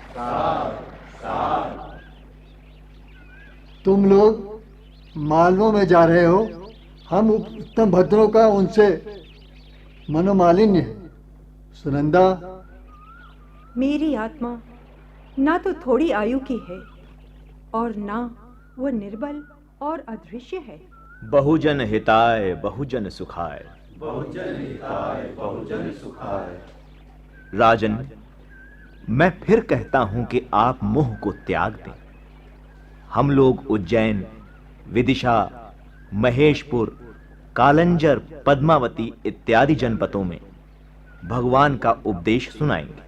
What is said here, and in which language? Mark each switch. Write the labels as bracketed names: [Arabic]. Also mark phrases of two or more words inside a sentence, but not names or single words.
[Hindi] तुम लोग मालवों में जा रहे हो। हम उत्तम भद्रों का उनसे मनोमालिन्य है। सुनंदा, मेरी आत्मा ना तो थोड़ी आयु की है और ना वो निर्बल और अदृश्य है। [Sanskrit] बहुजन हिताय, बहुजन सुखाय। बहुजन हिताय, बहुजन सुखाय। [Hindi] राजन, मैं फिर कहता हूं कि आप मोह को त्याग दें। हम लोग उज्जैन, विदिशा, महेशपुर, कालंजर, पद्मावती इत्यादि जनपदों में भगवान का उपदेश सुनाएंगे।